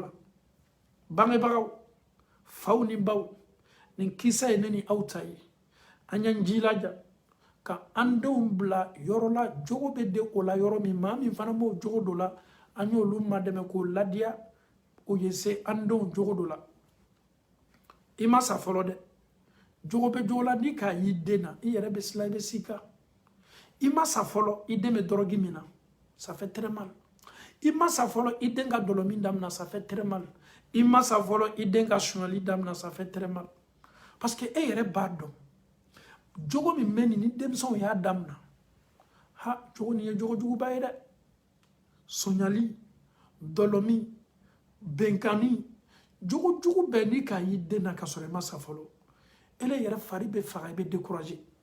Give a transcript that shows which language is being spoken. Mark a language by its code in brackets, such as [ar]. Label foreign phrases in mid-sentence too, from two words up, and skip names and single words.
[bm] la bangebagaw faw ni baw nin kisa ye ne ni aw ta ye an y'an jilaja ka an denw bila yɔrɔ la jogo bɛ de o la yɔrɔ min maa min fana b'o jogo dɔ la an y'olu madɛmɛ k'o ladiya o ye se an denw jogo dɔ la i ma sa fɔlɔ dɛ jogo bɛ jogo la ni k'a y'i den na i yɛrɛ bɛ sila i bɛ sika i ma sa fɔlɔ i den bɛ dɔrɔgi min na [fr] ça fait très mal [bm] i ma sa fɔlɔ i den ka dɔlɔmin damina [fr] ça fait très mal [bm] i ma sa fɔlɔ i den ka suɲɛli damina [fr] ça fait très mal parce que [bm] e yɛrɛ b'a dɔn jogo min bɛ nin ni denmisɛnw y'a damina jogo nin ye jogo juguba ye dɛ soɲali dɔlɔmi bɛnkanni jogo jugu bɛɛ ni k'a y'i den na ka sɔrɔ i ma sa fɔlɔ ele yɛrɛ fari bɛ faga i bɛ décourager